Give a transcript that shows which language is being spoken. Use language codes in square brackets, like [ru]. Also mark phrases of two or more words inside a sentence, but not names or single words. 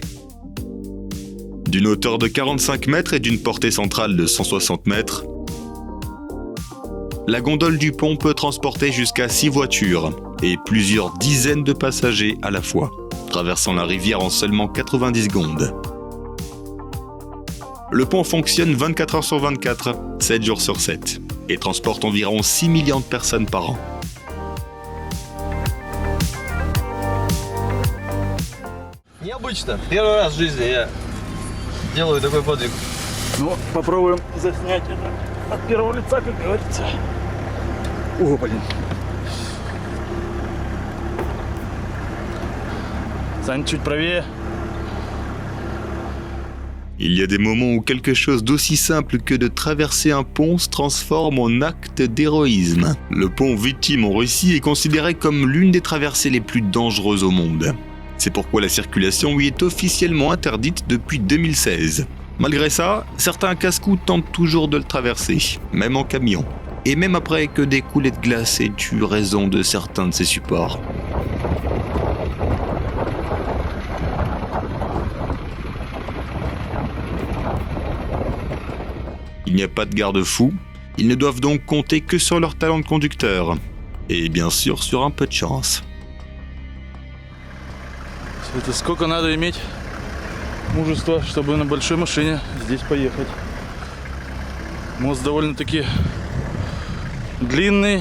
[fr] D'une hauteur de 45 mètres et d'une portée centrale de 160 mètres, la gondole du pont peut transporter jusqu'à 6 voitures et plusieurs dizaines de passagers à la fois, traversant la rivière en seulement 90 secondes. Le pont fonctionne 24 heures sur 24, 7 jours sur 7, et transporte environ 6 millions de personnes par an. [ru] Необычно. Первый раз в жизни я делаю такой подвиг. Ну, попробуем заснять это от первого лица, как говорится. О, блин. Сань, чуть правее. [fr] Il y a des moments où quelque chose d'aussi simple que de traverser un pont se transforme en acte d'héroïsme. Le pont Vytym en Russie est considéré comme l'une des traversées les plus dangereuses au monde. C'est pourquoi la circulation y est officiellement interdite depuis 2016. Malgré ça, certains casse-cou tentent toujours de le traverser, même en camion. Et même après que des coulées de glace aient eu raison de certains de ses supports. Il n'y a pas de garde-fou, ils ne doivent donc compter que sur leur talent de conducteur. Et bien sûr sur un peu de chance. [ru] Это сколько надо иметь мужества, чтобы на большой машине здесь поехать. Мост довольно-таки длинный.